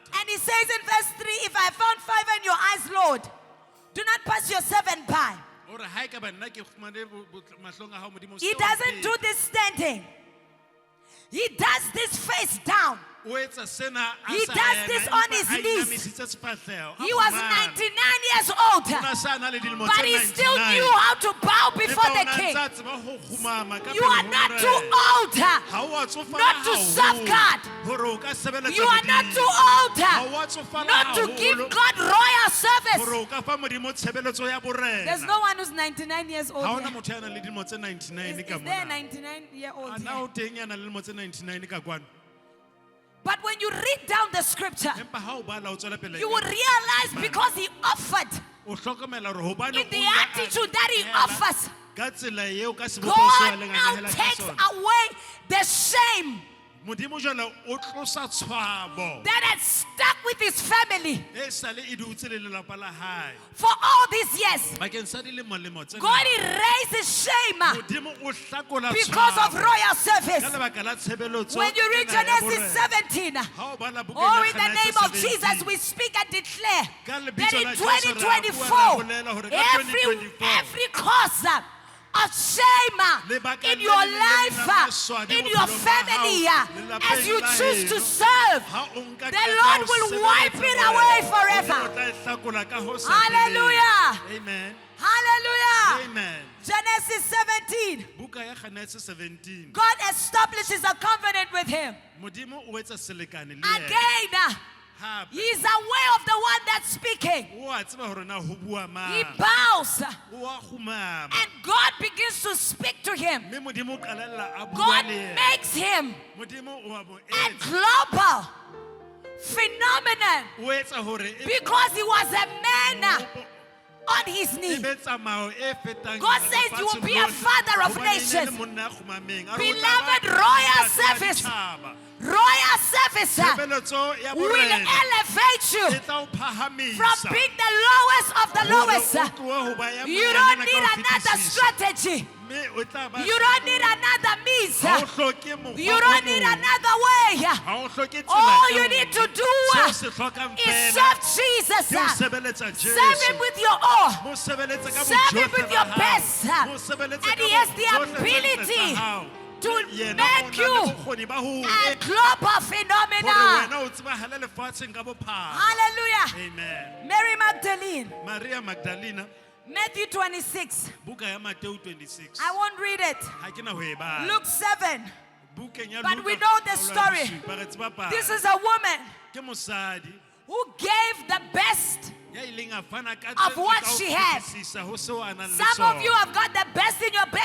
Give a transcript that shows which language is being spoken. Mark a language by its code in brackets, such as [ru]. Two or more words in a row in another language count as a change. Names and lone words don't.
[en] and he says in verse 3, if I found favor in your eyes, Lord, do not pass your servant by. [st] Ore ha e ka ba nna ke fumane mahlong a hao Modimo, [en] He [st] se wa [en] doesn't do [st] mphetsa. [en] this standing. He does this face down. [st] O etsa sena a [en] He [st] sa [en] does [st] ema, [en] this [st] empa [en] on his [st] a [en] knees. [st] inamisitse sefahleho, a [en] He was [st] fumana. [en] 99 years old, [st] Ona sa na le dilemo [en] but [st] tse [en] he still [st] 99. [en] knew how to bow before [st] Empa [en] the [st] o na [en] king. [st] ntse a tseba ho kgumama ka [en] You [st] pele [en] are [st] ho [en] not [st] Morena. [en] too old [st] Ha o a tsofala [en] not to [st] haholo [en] serve God. [st] hore o ka sebeletsa [en] You are not [st] Modimo. [en] too [st] Ha [en] old [st] o a tsofala [en] not to give [st] haholo [en] God royal [st] hore [en] service. [st] o ka fa Modimo tshebeletso ya borena. [en] There's no one who's 99 years old [st] Ha ona [en] here. [st] motho ya nang le dilemo tse 99 [en] Is [st] ka [en] there a [st] mona. [en] 99-year-old [st] A na [en] here? [st] o teng ya nang le dilemo tse 99 ka kwano. [en] But when you read down the scripture, [st] Empa ha o bala o tswela pele. [en] you will realize because he offered [st] O hlokomela hore hobane [en] in the [st] o ya [en] attitude that he [st] nehela [en] offers, [st] ka tsela eo ka sebopego seo a [en] God [st] leng a [en] now [st] nehela ka [en] takes [st] sona. [en] away the shame [st] Modimo jwale o tlosa tshwabo [en] that had stuck with his family [st] e sale e dutse le lelapa la hae [en] for all these years. [st] bakeng sa dilemo tse [en] God [st] ngata. [en] erases shame [st] Modimo o hlakola [en] because of [st] tshwabo [en] royal [st] ka [en] service. [st] lebaka la tshebeletso [en] When you read [st] ena ya [en] Genesis [st] borena. [en] 17, [st] Ha o bala bukeng [en] oh, [st] ya [en] in the name [st] Genesis [en] of Jesus, [st] 17, [en] we speak and declare [st] Ka [en] that [st] lebitso [en] in [st] la Jesu re a bua, re a [en] 2024, [st] bolela hore ka 2024, [en] every cause of shame [st] lebaka [en] in [st] le [en] your [st] leng le leng [en] life, [st] la maswadi [en] in [st] bophelong [en] your [st] ba [en] family, [st] hao, lelapeng [en] as you [st] la [en] choose to [st] heno. [en] serve, [st] Ha o nka [en] the [st] qeto ya [en] Lord [st] ho [en] will [st] sebeletsa [en] wipe it [st] Morena, [en] away [st] o [en] forever. [st] tla e hlakola ka ho sa [en] Hallelujah. [st] feleng. Amen. [en] Hallelujah. [st] Amen. [en] Genesis 17, [st] Buka ya Genesis 17. [en] God establishes a covenant with him. [st] Modimo o etsa selekane le yena. [en] Again, [st] hape [en] He's aware of the one that's speaking. [st] o a tseba hore na ho bua [en] He [st] mang [en] bows. [st] o a khumama [en] And God begins to speak to him. [st] mme modimo o qalella a bua [en] God [st] le yena [en] makes him [st] modimo o a bo [en] a [st] etsa [en] global phenomenon [st] o etsa hore e [en] because he was a man on his [st] e [en] knee. [st] be tsamao e fetang [en] God says you will be a father of nations. Beloved, royal service. Royal service [st] tshebeletso ya [en] will [st] borena [en] elevate you [st] e tla o phahamisa [en] from being the lowest of the lowest. [st] Hore o tlohe ho ba ya [en] You [st] morena [en] don't [st] ka [en] need [st] ho [en] another [st] fetisisa. [en] strategy. [st] Mme o tla ba [en] You don't need another means. [st] ha o hloke mokgwa [en] You [st] o [en] don't need [st] mong. [en] another way. [st] Ha o hloke tsela [en] All [st] e [en] you [st] nngwe. [en] need to do [st] Seo se hlokang [en] is [st] fela [en] serve Jesus. [st] ke ho sebeletsa [en] Serve [st] Jesu. [en] him with your all. [st] Mo sebeletse ka [en] Serve him [st] bojohle [en] with [st] ba [en] your [st] hao. [en] best. [st] Mo sebeletse [en] And [st] ka [en] he has the [st] bojohle tsa [en] ability [st] hao. [en] to [st] Yena [en] make [st] o na le [en] you [st] bokgoni ba ho [en] a [st] etsa [en] global [st] hore [en] phenomenon. [st] wena o tsebahale lefatsheng ka bophara. [en] Hallelujah. [st] Amen. [en] Mary Magdalene, [st] Maria Magdalena, [en] Matthew 26. [st] buka ya Mateo 26. [en] I won't read it. [st] Ha ke na ho e bala. [en] Luke 7. [st] Bukeng ya [en] But [st] Luka, [en] we know the [st] kgaolo ya [en] story. [st] bosupa, re tseba palo. [en] This is a woman [st] Ke mosadi [en] who gave the best. [st] ya ileng a fana ka [en] Of [st] tse [en] what [st] ka ho [en] she had. [st] fetisisa ho seo a nang le [en] Some of [st] sona. [en] you have got the best in your bank